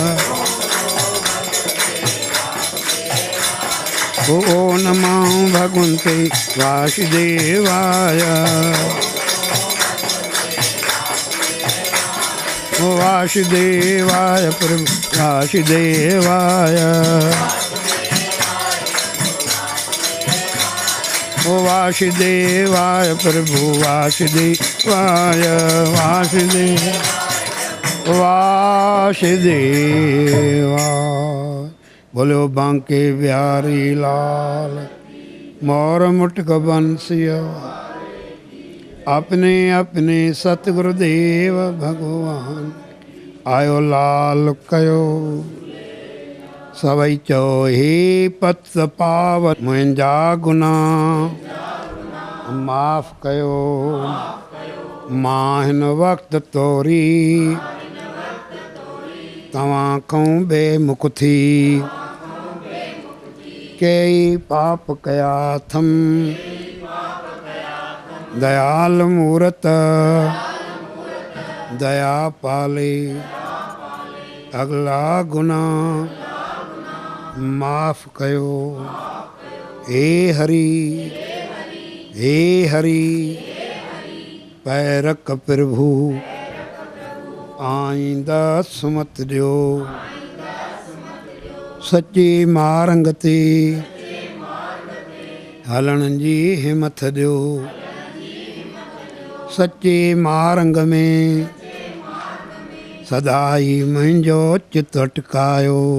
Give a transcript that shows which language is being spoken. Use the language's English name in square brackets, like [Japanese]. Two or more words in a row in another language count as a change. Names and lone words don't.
[Sanskrit] ओ नमो भगवते वासुदेवाय ओ वासुदेवाय प्रभु वासुदेवाय ओ वासुदेवाय प्रभु वासुदेवाय [Sindhi] वासुदेव वासुदेवा बोलियो बांके बिहारी लाल मोर मुटक बंसिया। अपने अपने सतगुरुदेव भगवान आयो लाल कयो। सभई चओ हे पत पावन मुंहिंजा गुनाह माफ़ कयो। मां हिन वक़्तु तोरी तव्हां खां बेमुख थी कई पाप कया थम। दयाल मूरत दया पाले अगला गुनाह माफ़ कयो। हे हरि हे हरि पैरक प्रभु आईंदा सुमत ॾियो। सची मारंग ते हलण जी हिमत ॾियो। सचे मारंग में सदाई मुंहिंजो चित अटकायो।